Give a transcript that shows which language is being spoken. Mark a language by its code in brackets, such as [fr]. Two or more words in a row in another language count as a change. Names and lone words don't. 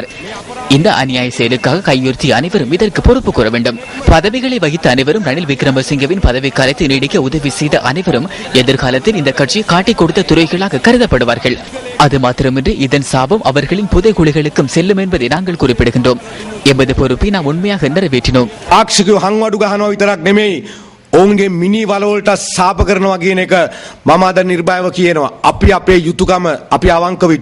[ta] இந்த அநியாய செயலுக்காக கையுறுத்திய அனைவரும் இதற்கு பொறுப்பு கூற வேண்டும். பதவிகளை வகித்த அனைவரும் ரணில் விக்ரமசிங்கவின் பதவிக்காலத்தை நீடிக்க உதவி செய்த அனைவரும் எதிர்காலத்தில் இந்த கட்சியை காட்டிக் கொடுத்த துறைகளாக கருதப்படுவார்கள். அது மாத்திரமின்றி இதன் சாபம் அவர்களின் புதைகுழிகளுக்கும் செல்லும் என்பதை நாங்கள் குறிப்பிடுகின்றோம். எமது பொறுப்பை நாம் உண்மையாக நிறைவேற்றினோம். [si] ආක්ෂිකව හංවඩු ගහනවා විතරක් නෙමෙයි ඔවුන්ගේ මිනි වලවලට සාප කරනවා කියන එක මම අද නිර්භයව කියනවා. අපි අපේ යුතුයකම අපි අවංකව